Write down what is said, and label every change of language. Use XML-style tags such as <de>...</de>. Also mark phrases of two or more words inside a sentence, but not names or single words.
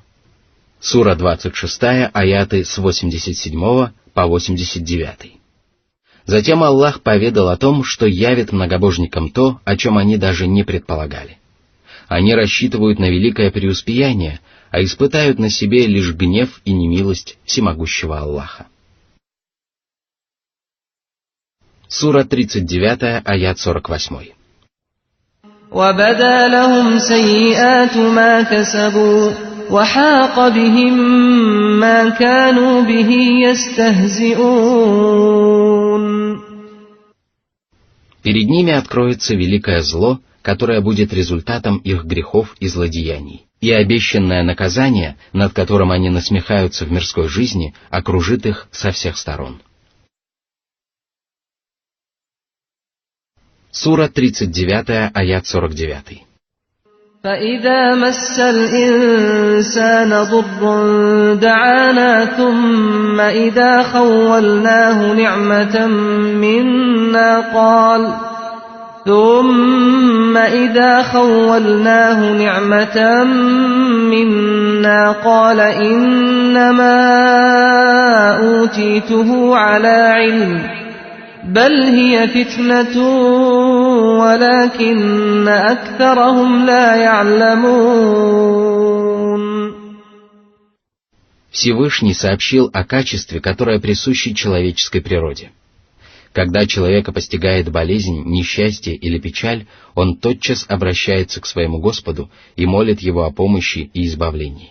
<ru>Сура 26, аяты с 87 по 89. Затем Аллах поведал о том, что явит многобожникам то, о чем они даже не предполагали. Они рассчитывают на великое преуспеяние, а испытают на себе лишь гнев и немилость всемогущего Аллаха. Сура 39, аят 48.</ru> <ar>وَبَدَا لَهُمْ سَيِّئَاتُ مَا كَسَبُوا وَحَاقَ بِهِمْ مَا كَانُوا بِهِ يَسْتَهْزِئُونَ.</ar> <ru>Перед ними откроется великое зло, которое будет результатом их грехов и злодеяний, и обещанное наказание, над которым они насмехаются в мирской жизни, окружит их со всех сторон. Сура 39, аят 49.</ru> <ar>فَإِذَا مَسَّ الْإِنسَانَ ضُرٌّ دَعَانَا ثُمَّ إِذَا خَوَّلْنَاهُ نِعْمَةً مِنَّا ثم إذا خولناه نعمة منا قال إنما أوتيته على علم بل هي فتنة ولكن أكثرهم لا يعلمون.</ar> <ru>Всевышний сообщил о качестве, которое присуще человеческой природе. Когда человека постигает болезнь, несчастье или печаль, он тотчас обращается к своему Господу и молит его о помощи и избавлении.</ru>